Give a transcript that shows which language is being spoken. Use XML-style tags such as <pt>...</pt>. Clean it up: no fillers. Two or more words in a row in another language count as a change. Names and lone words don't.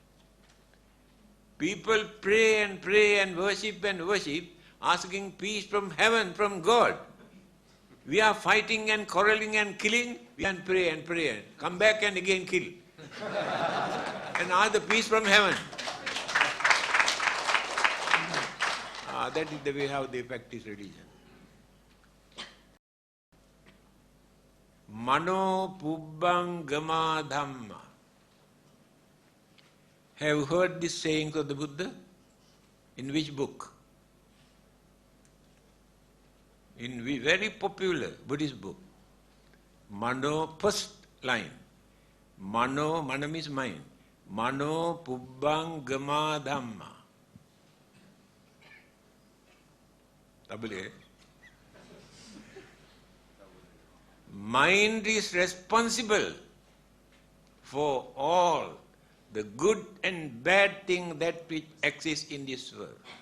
<en>People pray and worship, asking peace from heaven, from God. We are fighting and quarreling and killing, we can pray and come back and again kill. And ask the peace from heaven. That is the way how they practice religion.</en> <pi>Mano pubbang gama dhamma.</pi> <en>Have you heard this saying of the Buddha? In which book? In very popular Buddhist book. Mano, first line. Mano means mind.</en> <pi>Mano pubbang gama dhamma.</pi> <en>Double A. Mind is responsible for all the good and bad thing that which exists in this world.</en>